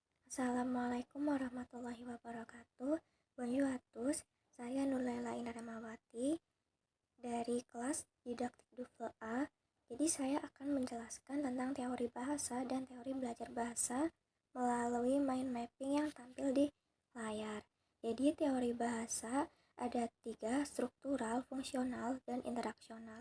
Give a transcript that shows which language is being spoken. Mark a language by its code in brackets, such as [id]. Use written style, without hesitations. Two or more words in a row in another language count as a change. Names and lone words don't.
[ar] السلام عليكم ورحمة الله وبركاته. [fr] Bonjour à tous. [id] Saya Nurlela Indaramawati dari kelas Didaktik Dufle A. Jadi saya akan menjelaskan tentang teori bahasa dan teori belajar bahasa melalui [en] mind mapping [id] yang tampil di layar. Jadi teori bahasa ada 3, struktural, fungsional, dan interaksional.